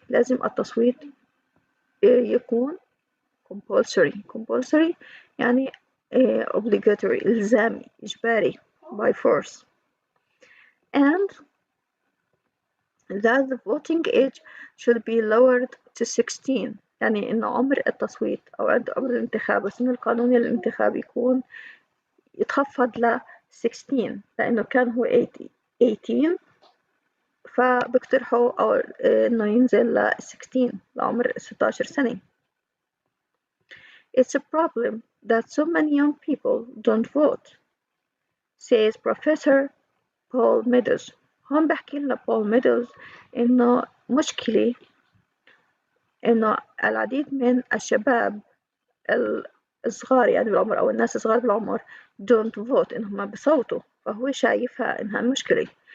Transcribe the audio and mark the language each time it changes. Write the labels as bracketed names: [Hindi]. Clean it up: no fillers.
[Arabic] لازم التصويت يكون [English] compulsory يعني obligatory [Arabic] إلزامي إجباري [English] by force, and that the voting age should be lowered to 16. [Arabic] يعني إن عمر التصويت أو عمر الانتخاب السن القانوني للانتخاب يكون يتخفض ل 16 لأنه كان هو 18 فبيقترحوا أو إنه ينزل ل 16 لعمر 16 سنة. [English] It's a problem that so many young people don't vote, says Professor Paul Meadows. [Arabic] هون بحكي لنا بول ميدوز إنه مشكلة إنه العديد من الشباب الصغار يعني بالعمر أو الناس الصغار بالعمر [English] don't vote [Arabic] إنهم ما بيصوتوا، فهو شايفها إنها مشكلة.